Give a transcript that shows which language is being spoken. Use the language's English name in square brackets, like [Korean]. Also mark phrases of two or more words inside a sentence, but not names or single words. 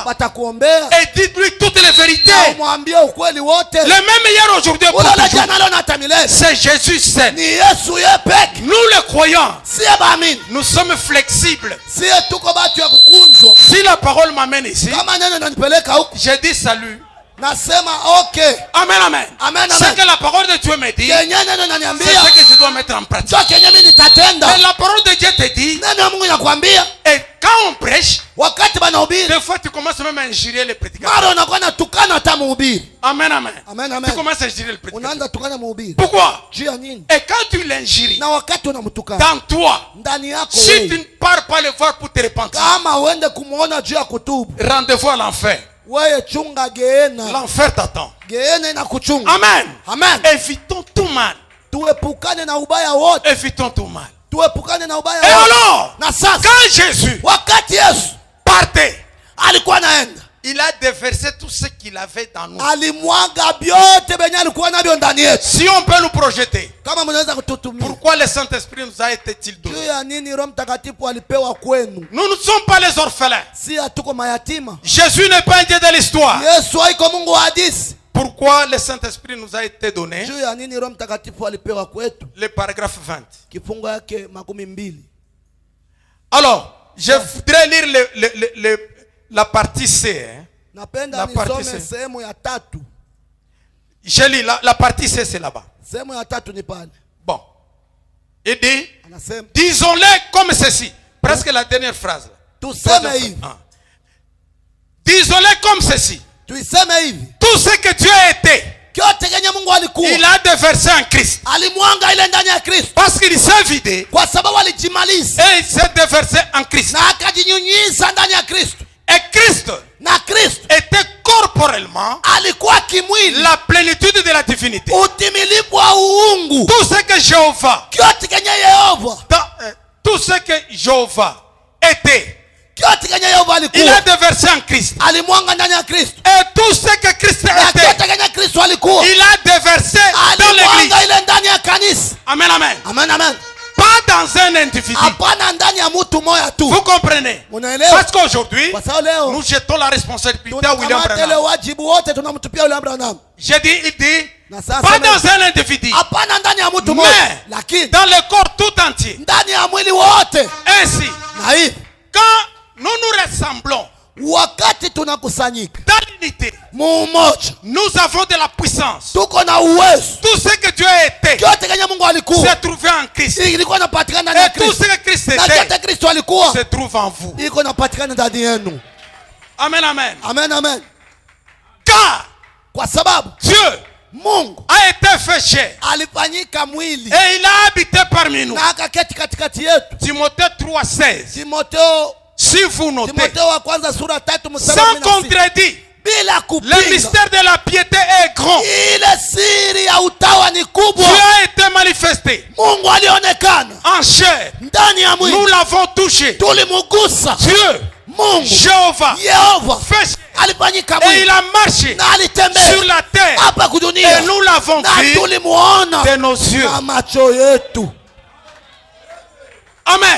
[French] Et dites-lui toutes les vérités. Le même hier, aujourd'hui, c'est Jésus seul. Nous les croyants, nous sommes flexibles. Si la parole m'amène ici, je dis salut. [Swahili] Nasema okay. [French] Amen, amen. [Swahili] Amen, [French] C'est [Swahili] amen. [French] que la parole de Dieu me dit. [Swahili] Kenye neno [French] C'est [Swahili] inaniambia. [French] ce que je dois mettre en pratique. [Swahili] Ndio kenye mimi nitatenda. [French] Mais la parole de Dieu te dit. [Swahili] Neno ya Mungu inakwambia. [French] Et quand on prêche, [Swahili] Wakati banahubiri. [French] des fois tu commences même à injurier les prédicateurs. [Swahili] Mara unakuwa natukana hata mhubiri. [French] Amen, amen. [Swahili] Amen, amen. [French] Tu commences à injurier le prédicateur. [Swahili] Unaanza tukana mhubiri. [French] Pourquoi? [Swahili] Juu ya nini? [French] Et quand tu l'injuries, [Swahili] Na wakati unamtukana. [French] dans toi, [Swahili] Ndani yako [French] si [Swahili] wewe. [French] tu ne pars pas le voir pour te repentir, [Swahili] Kama uende kumuona juu ya kutubu. [French] rendez-vous à l'enfer. [Swahili] Wewe chunga geena. [French] L'enfer t'attend. [Swahili] Geena inakuchunga. [French] Amen. [Swahili] Amen. [French] Évitons tout mal. [Swahili] Tuepukane na ubaya wote. [French] Évitons tout mal. [Swahili] Tuepukane na ubaya [French] Et [Swahili] wote. [French] alors, [Swahili] Na sasa [French] quand Jésus [Swahili] wakati Yesu [French] partait, [Swahili] alikuwa naenda, [French] il a déversé tout ce qu'il avait dans nous. [Swahili] alimwaga vyote benye alikuwa navyo ndani yetu. [French] Si on peut nous projeter, [Swahili] Kama mnaweza kututumia. [French] pourquoi le Saint-Esprit nous a été-il donné? [Swahili] Juu ya nini Roho Mtakatifu alipewa kwenu? [French] Nous ne sommes pas les orphelins. [Swahili] Si hatuko mayatima. [French] Jésus n'est pas un Dieu de l'histoire. [Swahili] Yesu haiko Mungu wa hadithi. [French] Pourquoi le Saint-Esprit nous a été donné? [Swahili] Juu ya nini Roho Mtakatifu alipewa kwetu? [French] Le paragraphe 20. [Swahili] Kifungo yake 20. [French] Alors, je voudrais lire la partie C. Hein. [Swahili] Napenda [French] La partie [Swahili] nisome [French] C. [Swahili] sehemu ya tatu. [French] Je lis la partie C, c'est là-bas. [Swahili] Sehemu ya tatu ni pale. [French] Bon. Il dit, [Swahili] Anasema [French] disons-le comme ceci. Presque la dernière phrase. [Swahili] tuseme hivi. [French] Disons-le comme ceci. [Swahili] Tuiseme hivi. [French] Tout ce que Dieu a été, [Swahili] Kyote kenye Mungu alikuwa. [French] il a déversé en Christ. [Swahili] Alimwanga ile ndani ya Kristo. [French] Parce qu'il s'est vidé [Swahili] Kwa sababu alijimaliza. [French] et il s'est déversé en Christ. [Swahili] Na akajinyunyiza ndani ya Kristo. [French] Et Christ [Swahili] Na Kristo [French] était corporellement [Swahili] alikuwa kimwili [French] la plénitude de la divinité. [Swahili] utimilifu wa uungu. [French] Tout ce que Jéhovah, [Swahili] Kyote kenye Yehova. [French] tout ce que Jéhovah était, [Swahili] Kyote kenye Yehova [French] il a [Swahili] alikuwa. [French] déversé en Christ. [Swahili] Alimwanga ndani ya Kristo. [French] Et tout ce que Christ [Swahili] Na [French] était, [Swahili] kyote kenye Kristo alikuwa. [French] il a déversé dans l'église. [Swahili] Alimwanga ile ndani ya kanisa. [French] Amen, amen. [Swahili] Amen, amen. [French] Pas dans un individu. [Swahili] Hapana ndani ya mtu moja tu. [French] Vous comprenez? [Swahili] Unaelewa? [French] Parce qu'aujourd'hui, [Swahili] Kwa sababu leo [French] nous jetons la responsabilité à William [Swahili] tunakamata ile [French] Branham. [Swahili] wajibu wote tunamtupia William Branham. [French] J'ai dit, il dit, [Swahili] Na sasa [French] pas dans un individu, [Swahili] hapana ndani ya mtu moja, [French] mais [Swahili] lakini [French] dans le corps tout entier. [Swahili] ndani ya mwili wote. [French] Ainsi, [Swahili] Na hivi [French] quand nous nous rassemblons [Swahili] wakati tunakusanyika [French] dans l'unité, [Swahili] mumoja, [French] nous avons de la puissance. [Swahili] tuko na uwezo. [French] Tout ce que Dieu a été [Swahili] Kyote kenye Mungu alikuwa [French] s'est trouvé en Christ. [Swahili] ilikuwa inapatikana ndani ya [French] Et tout ce [Swahili] Kristo. [French] que Christ [Swahili] Na [French] était [Swahili] kyote Kristo alikuwa [French] se trouve en vous. [Swahili] iko inapatikana ndani yenu. [French] Amen, amen. [Swahili] Amen, amen. [French] Car [Swahili] Kwa sababu [French] Dieu [Swahili] Mungu [French] a été fait chair [Swahili] alifanyika mwili [French] et il a habité parmi nous. [Swahili] na akaketi katikati yetu. [French] Timothée 3,16. [Swahili] Timotheo [French] Si vous notez, [Swahili] Timotheo wa kwanza sura 3 mstari [French] sans [Swahili] 16. [French] contredit, [Swahili] Bila [French] le [Swahili] kupinga. [French] mystère de la piété est grand. [Swahili] Ile siri ya utawa ni kubwa. [French] Dieu a été manifesté [Swahili] Mungu alionekana [French] en chair. [Swahili] ndani ya [French] Nous [Swahili] mwili. [French] l'avons touché. [Swahili] Tulimugusa. [French] Dieu, [Swahili] Mungu [French] Jéhovah, [Swahili] Yehova [French] fait chair [Swahili] alifanyika [French] et il [Swahili] mwili [French] a marché [Swahili] na alitembea [French] sur la terre [Swahili] hapa kudunia [French] et nous l'avons [Swahili] na [French] vu [Swahili] tulimuona [French] de nos yeux. [Swahili] na macho yetu. Amen.